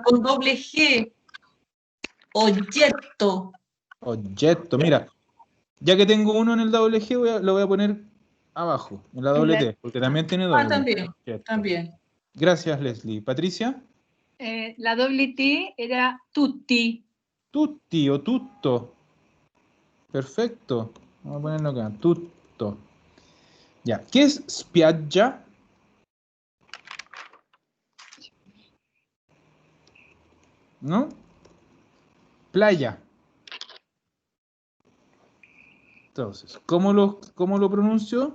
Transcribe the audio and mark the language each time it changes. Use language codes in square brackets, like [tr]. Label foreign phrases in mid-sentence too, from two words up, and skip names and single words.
[es] con doble G. Objeto. Objeto, mira, ya que tengo uno en el doble G, lo voy a poner abajo, en la doble T, porque también tiene doble. También, Objeto. también. Gracias, Leslie. Patricia, La doble T era tutti. [it] tutti o tutto. [es] Perfecto. Vamos a ponerlo acá, tutto. Ya, ¿qué es spiaggia? ¿No? Playa. Entonces, ¿cómo lo pronuncio?